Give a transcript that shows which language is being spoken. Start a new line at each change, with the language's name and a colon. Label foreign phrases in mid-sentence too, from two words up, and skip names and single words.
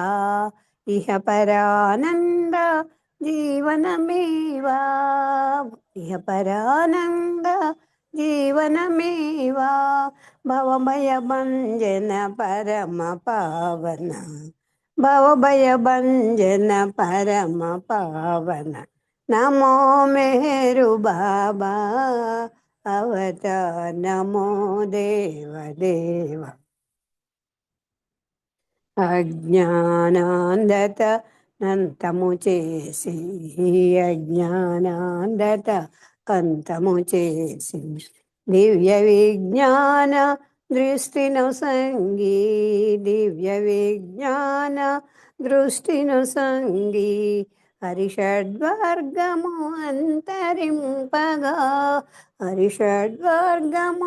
Sanskrit: इह परानंद जीवनमेवा इह परानंद जीवनमेवा भवभय भंजन परम पावन भवभय भंजन परम पावन नमो मेरु बाबा अवतार नमो देव देवा
Telugu: अज्ञानांधत నంతము చేసి అజ్ఞానాంధత కంతము చేసి దివ్య విజ్ఞాన దృష్టిను సంగి దివ్య విజ్ఞాన దృష్టిను సంగి హరిషడ్వర్గము అంతరింపగా హరిషడ్వర్గము